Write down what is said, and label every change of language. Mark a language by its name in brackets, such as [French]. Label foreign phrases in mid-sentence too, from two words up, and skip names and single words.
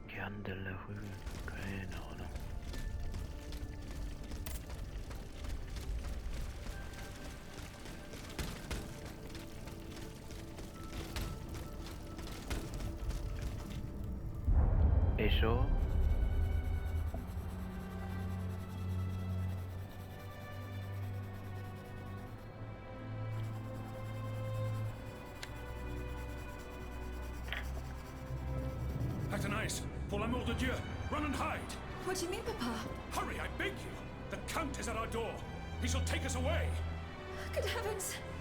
[German] Mandelerhöhe. Keine Ahnung. Echo. [French] Athanase, pour l'amour de Dieu, [English] run and hide! What do you mean, Papa? Hurry, I beg you! The Count is at our door. He shall take us away. Good heavens!